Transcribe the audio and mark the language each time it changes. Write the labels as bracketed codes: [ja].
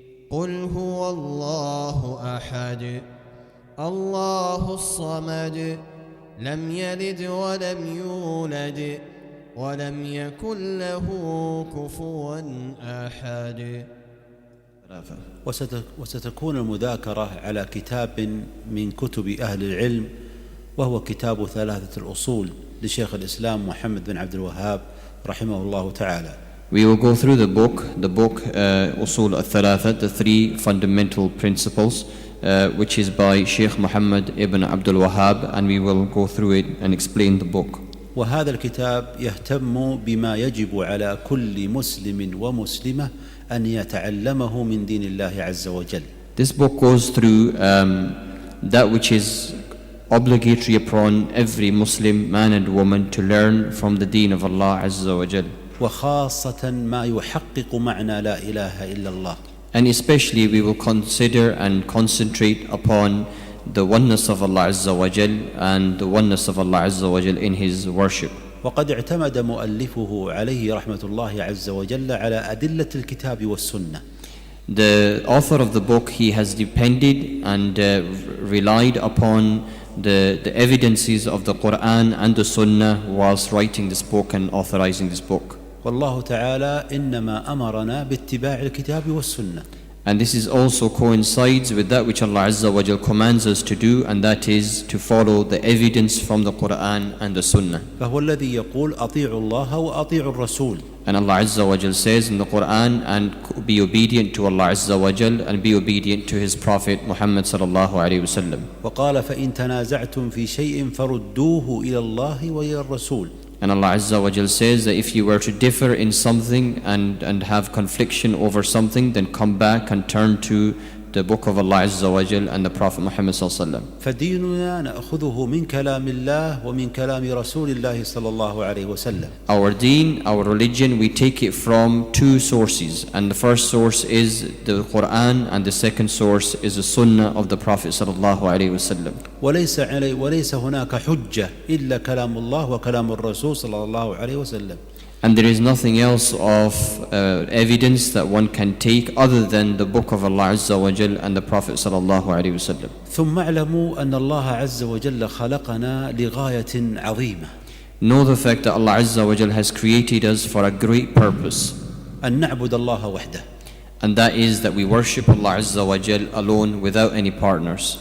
[ar] قل هو الله أحد الله الصمد لم يلد ولم يولد ولم يكن له كفوا أحد. وستكون المذاكرة على كتاب من كتب أهل العلم، وهو كتاب ثلاثة الأصول لشيخ الإسلام محمد بن عبد الوهاب رحمه الله تعالى. [en] We will go through the book Usul al-Thalatha, the three fundamental principles, which is by Shaykh Muhammad Ibn Abdul Wahhab, and we will go through it and explain the book. [ar] وهذا الكتاب يهتم بما يجب على كل مسلم ومسلمة أن يتعلمه من دين الله عز وجل. [en] This book goes through that which is obligatory upon every Muslim man and woman to learn from the deen of Allah Azza wa Jal. [ar] وخاصة ما يحقق معنى لا إله إلا الله. [en] And especially we will consider and concentrate upon the oneness of Allah Azza wa Jal and the oneness of Allah Azza wa Jal in His worship. [ar] وقد اعتمد مؤلفه عليه رحمة الله عز وجل على أدلة الكتاب والسنة. [en] The author of the book, he has depended and relied upon the evidences of the Quran and the Sunnah whilst writing this book and authorizing this book. [ar] والله تعالى إنما أمرنا باتباع الكتاب والسنة. [en] And this is also coincides with that which Allah Azza wa Jal commands us to do, and that is to follow the evidence from the Quran and the Sunnah. [ar] فهو الذي يقول أطيعوا الله وأطيعوا الرسول. [en] And Allah Azza wa Jal says in the Quran, and be obedient to Allah Azza wa Jal and be obedient to His Prophet Muhammad sallallahu alayhi wa sallam. [ar] وقال فإن تنازعتم في شيء فردوه إلى الله وإلى الرسول. [en] And Allah Azza wa Jal says that if you were to differ in something and have confliction over something, then come back and turn to the book of Allah Azza wa Jal and the Prophet Muhammad sallallahu alaihi wasallam. [ar] فديننا نأخذه من كلام الله ومن كلام رسول الله صلى الله عليه وسلم. [en] Our deen, our religion, we take it from two sources, and the first source is the Quran and the second source is the Sunnah of the Prophet sallallahu alaihi wasallam. [ar] وليس هناك حجة إلا كلام الله وكلام الرسول صلى الله عليه وسلم. [en] And there is nothing else of evidence that one can take other than the book of Allah Azza wa Jal and the Prophet sallallahu alaihi wasallam. [ar] ثم اعلموا أن الله عز وجل خلقنا لغاية عظيمة. [en] Know the fact that Allah Azza wa Jal has created us for a great purpose. [ar] أن نعبد الله وحده. [en] And that is that we worship Allah Azza wa Jal alone without any partners.